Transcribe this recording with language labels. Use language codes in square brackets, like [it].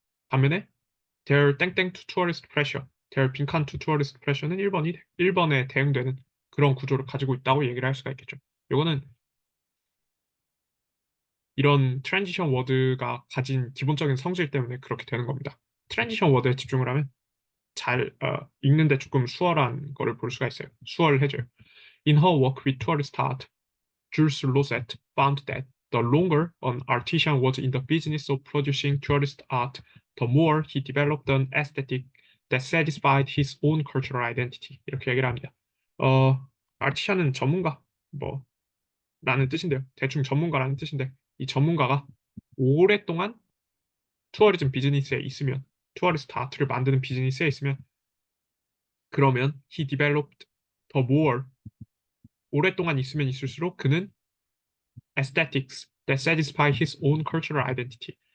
[ko] 반면에 their 땡땡 [en] to tourist pressure, [ko] their 빈칸 to tourist pressure는 1번에 대응되는 그런 구조를 가지고 있다고 얘기를 할 수가 있겠죠. 이거는 이런 트랜지션 워드가 가진 기본적인 성질 때문에 그렇게 되는 겁니다. 트랜지션 워드에 집중을 하면 잘 읽는데 조금 수월한 거를 볼 수가 있어요. 수월해져요. [en] In her work with tourist art, Jules Rosette found that the longer an artisan was in the business of producing tourist art, the more he developed an aesthetic that satisfied his own cultural identity. [ko] 이렇게 얘기를 합니다. 아티션은 전문가, 뭐, 라는 뜻인데요. 대충 전문가라는 뜻인데, 이 전문가가 오랫동안 투어리즘 비즈니스에 있으면, 투어리스트 아트를 만드는 비즈니스에 있으면, 그러면 [en] he developed the more, [ko] 오랫동안 있으면 있을수록 그는 [en] aesthetics that satisfy his own cultural identity.